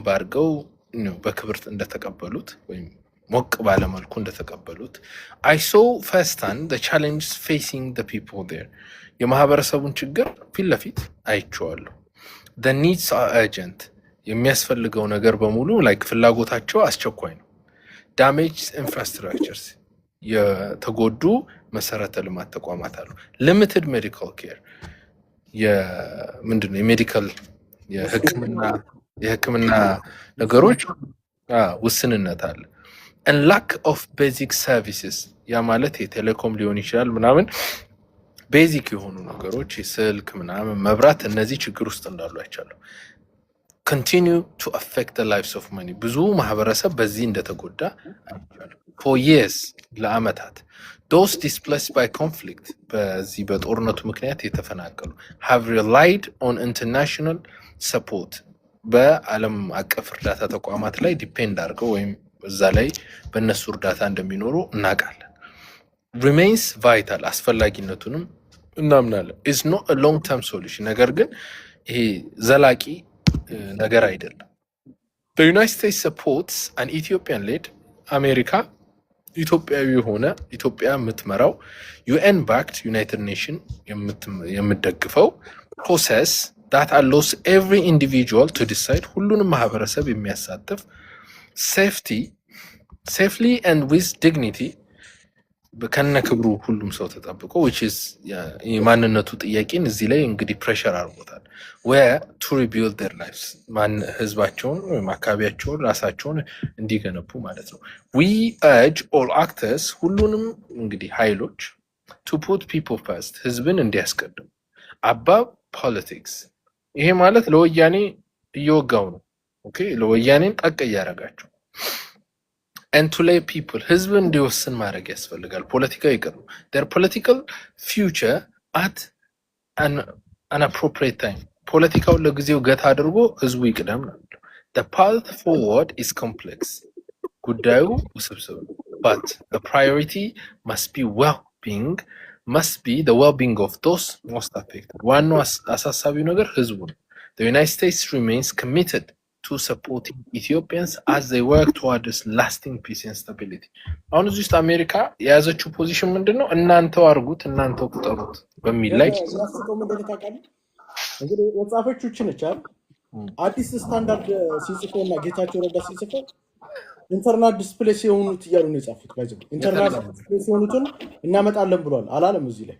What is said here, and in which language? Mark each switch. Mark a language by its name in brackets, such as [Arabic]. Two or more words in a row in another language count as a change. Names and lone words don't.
[Amharic] አድርገው በክብርት እንደተቀበሉት ወይም ሞቅ ባለመልኩ እንደተቀበሉት። [English] I saw firsthand the challenges facing the people there፣ [Amharic] የማህበረሰቡን ችግር ፊት ለፊት አይቼዋለሁ። [English] the needs are urgent፣ [Amharic] የሚያስፈልገው ነገር በሙሉ ላይክ ፍላጎታቸው አስቸኳይ ነው። [English] damage infrastructures፣ [Amharic] የተጎዱ መሰረተ ልማት ተቋማት አሉ። [English] limited medical care፣ [Amharic] ምንድነው የሜዲካል የህክምና ነገሮች ውስንነት አለ። [English] and lack of basic services፣ [Amharic] ያ ማለት የቴሌኮም ሊሆን ይችላል ምናምን ቤዚክ የሆኑ ነገሮች የስልክ ምናምን መብራት፣ እነዚህ ችግር ውስጥ እንዳሉ አይቻለሁ። [English] continue to affect the lives of many፣ [Amharic] ብዙ ማህበረሰብ በዚህ እንደተጎዳ አይቻለሁ። [English] for years፣ ለአመታት those displaced by conflict፣ [Amharic] በዚህ በጦርነቱ ምክንያት የተፈናቀሉ [English] have relied on international support፣ [Amharic] በዓለም አቀፍ እርዳታ ተቋማት ላይ ዲፔንድ አድርገው ወይም እዛ ላይ በእነሱ እርዳታ እንደሚኖሩ እናውቃለን። [English] remains vital፣ [Amharic] አስፈላጊነቱንም እናምናለን። [English] is not a long term solution፣ [Amharic] ነገር ግን ይሄ ዘላቂ ነገር አይደለም። [English] the United States supports an Ethiopian led፣ [Amharic] አሜሪካ ኢትዮጵያዊ የሆነ ኢትዮጵያ የምትመራው [English] UN backed United Nation [Amharic] የምትደግፈው ፕሮሰስ [English] that allows every individual to decide፣ [Amharic] ሁሉንም ማህበረሰብ የሚያሳትፍ [English] safely and with dignity፣ [Amharic] ከነ ክብሩ ሁሉም ሰው ተጠብቆ [English] which is [Amharic] የማንነቱ ጥያቄን እዚህ ላይ እንግዲህ ፕሬሸር አድርጎታል። [English] where to rebuild their [Amharic] lives፣ ህዝባቸውን ወይም አካባቢያቸውን ራሳቸውን እንዲገነቡ ማለት ነው። [English] we urge all actors፣ [Amharic] ሁሉንም እንግዲህ ኃይሎች [English] to put people first፣ [Amharic] ህዝብን እንዲያስቀድሙ [English] above politics፣ [Amharic] ይሄ ማለት ለወያኔ እየወጋው ነው። ኦኬ ለወያኔን ጠቅ እያደረጋቸው [English] and to lay people፣ [Amharic] ህዝብ እንዲወስን ማድረግ ያስፈልጋል። ፖለቲካ ይቅር ነው። [English] their political future at an appropriate time፣ [Amharic] ፖለቲካውን ለጊዜው ገታ አድርጎ ህዝቡ ይቅደም ነው። [English] the path forward is complex፣ [Amharic] ጉዳዩ ውስብስብ ነው። [English] but the priority must be the well-being of those most affected፣ [Amharic] ዋናው አሳሳቢው ነገር ህዝቡ ነው። [English] the United States remains committed to supporting Ethiopians as they work towards lasting peace and stability። [Amharic] አሁን እዚህ ውስጥ አሜሪካ የያዘችው ፖዚሽን ምንድነው? እናንተው አርጉት፣ እናንተው ቁጠሩት በሚል ላይ ያስቀው ምንድነው ታውቃለህ? እንግዲህ ወጻፈቹ ነች አይደል? አዲስ ስታንዳርድ ሲጽፈውና ጌታቸው ረዳ ሲጽፈው [English] internal displace [Amharic] የሆኑት እያሉ ነው የጻፉት። ባይዘው [English] internal displace [Amharic] የሆኑትን እናመጣለን ብሏል አላለም። እዚህ ላይ